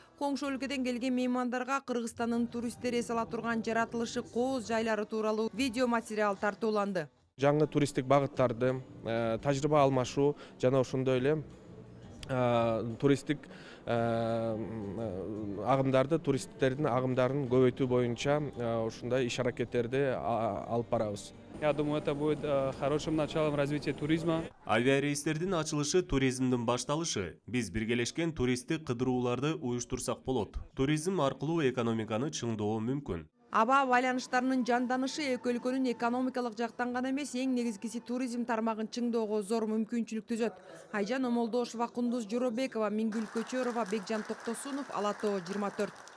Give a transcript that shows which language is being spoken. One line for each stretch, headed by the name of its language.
Kyrgyz: Коңшу өлкөдөн келген меймандарга Кыргызстандын туристтери эс ала турган жаратылышы кооз жайлары тууралуу видео материал тартууланды. Жаңы туристтик багыттарды, тажрыйба алмашуу жана ошондой эле туристтик агымдарды, туристтердин агымдарын көбөйтүү боюнча ушундай иш-аракеттерди алып барабыз.
Russian: Я думаю, это будет хорошим началом развития туризма.
Kyrgyz: Авиарейстердин ачылышы туризмдин башталышы. Биз биргелешкен туристтик кыдырууларды уюштурсак болот. Туризм аркылуу экономиканы чыңдоо мүмкүн. Аба байланыштарынын жанданышы эки өлкөнүн экономикалык жактан гана эмес, эң негизгиси туризм тармагын чыңдоого зор мүмкүнчүлүк түзөт. Айжан Омолдошова, Кундуз Жоробекова, Мингүл Көчөрова, Бекжан Токтосунов, Ала Тоо 24.